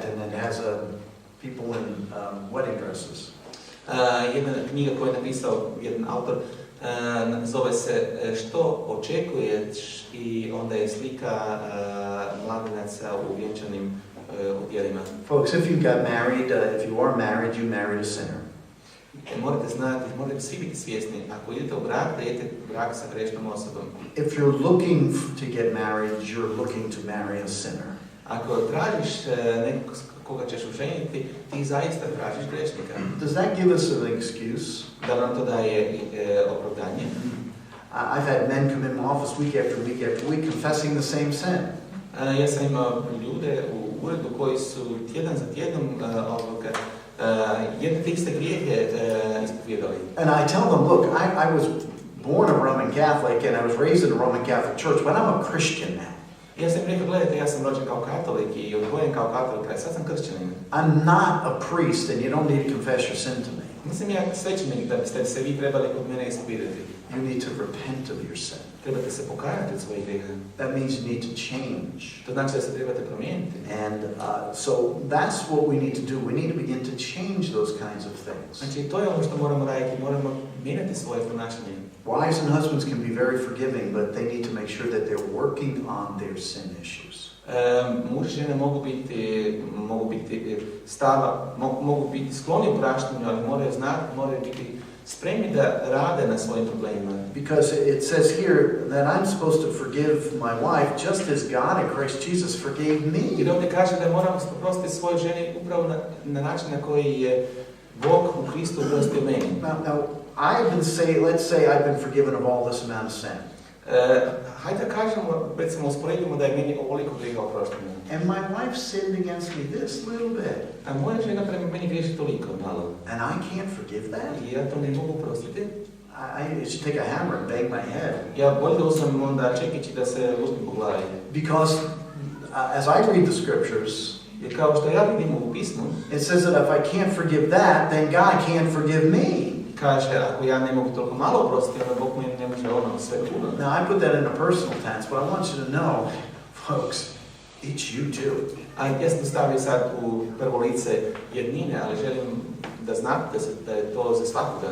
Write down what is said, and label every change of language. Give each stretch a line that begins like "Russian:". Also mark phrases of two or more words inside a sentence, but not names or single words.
English: and it has people in wedding dresses.
Croatian: Jedna knjiga koju je napisao jedan autor zove se Što očekuješ i onda je slika mladenaca u vjenčanim odjelima.
English: Folks, if you got married, if you are married, you married a sinner.
Croatian: Morate znati, morate svi biti svjesni, ako idete u brak, da idete u brak sa grešnom osobom.
English: If you're looking to get married, you're looking to marry a sinner.
Croatian: Ako tražiš nekog koga ćeš oženiti, ti zaista tražiš grešnika.
English: Does that give us an excuse?
Croatian: Da nam to daje opravdanje?
English: I've had men come in my office week after week after week confessing the same sin.
Croatian: Ja sam imao ljude u uredu koji su tjedan za tjednom jedne te iste grijehe ispovjedali.
English: And I tell them, look, I was born a Roman Catholic and I was raised in a Roman Catholic church, but I'm a Christian now.
Croatian: Ja sam rekao, gledajte, ja sam rođen kao katolik i odgojen kao katolik, a sad sam kršćanin.
English: I'm not a priest and you don't need to confess your sin to me.
Croatian: Nisam ja svećenik da biste se vi trebali kod mene ispovijedati.
English: You need to repent of your sin.
Croatian: Trebate se pokajati od svojih grijeha.
English: That means you need to change.
Croatian: To znači da se trebate promijeniti.
English: And so that's what we need to do. We need to begin to change those kinds of things.
Croatian: Znači, to je ono što moramo raditi, moramo mijenjati svoje ponašanje.
English: Wives and husbands can be very forgiving, but they need to make sure that they're working on their sin issues.
Croatian: Muž i žene mogu biti skloni praštanju, ali moraju znati, moraju biti spremni da rade na svojim problemima.
English: Because it says here that I'm supposed to forgive my wife just as God in Christ Jesus forgave me.
Croatian: Jer ovdje kaže da moramo oprostiti svojoj ženi upravo na način na koji je Bog u Kristu oprostio meni.
English: Now let's say I've been forgiven of all this amount of sin.
Croatian: Hajde da kažemo, recimo usporedimo da je meni ovoliko grijeha oprošteno.
English: And my wife sinned against me this little bit.
Croatian: A moja žena prema meni griješi toliko malo.
English: And I can't forgive that?
Croatian: I ja to ne mogu oprostiti.
English: I should take a hammer and bang my head.
Croatian: Ja bolje da uzmem onda čekić da se uzmem po glavi.
English: Because as I read the scriptures,
Croatian: jer kao što ja vidim u pismu,
English: it says that if I can't forgive that, then God can't forgive me.
Croatian: Kaže, ako ja ne mogu toliko malo oprostiti, onda Bog meni ne može ono sve puno.
English: Now I put that in a personal tense, but I want you to know, folks, it's you too.
Croatian: A ja sam stavio sad u prvo lice jednine, ali želim da znate da je to za svakoga.